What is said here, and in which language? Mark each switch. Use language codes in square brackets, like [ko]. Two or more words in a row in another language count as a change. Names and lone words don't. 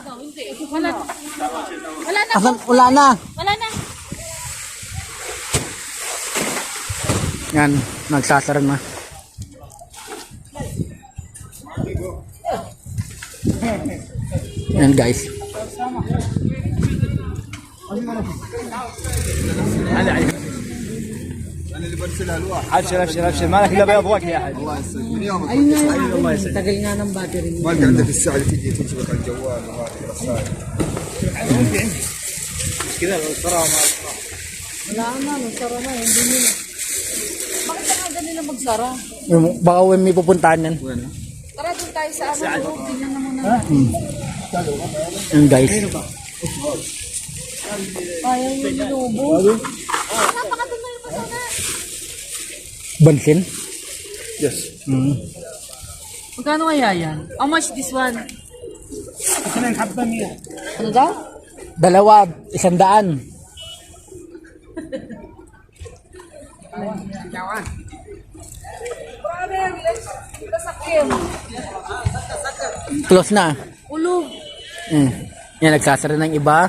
[tl] Wala. Wala na. Asan? Wala na. Wala na. Yan. Nagsasara na. Yan, guys. [ar] ابشر ابشر ابشر مالك الا بيض يا حاج [tl] Tagal nga ng battery mo. [ar] ما لقى عندك الساعة اللي تجي تمسك على الجوال وهذه الرسائل. كذا الصراحه [tl] Wala na, nagsara na, hindi nila. Bakit ka nga ganun na magsara? Baka may pupuntahan yan. Tara doon tayo sa ano, tingnan na muna. Yan, guys. Ayaw yung binubo. Napakaganda yung pasona. Bansin? Yes. Magkano kaya yan? [en] How much this one? [ar] اثنين حبه 100 [tl] Ano daw? Dalawa, 100. Close na. Ulog. Yan, nagsasara ng iba.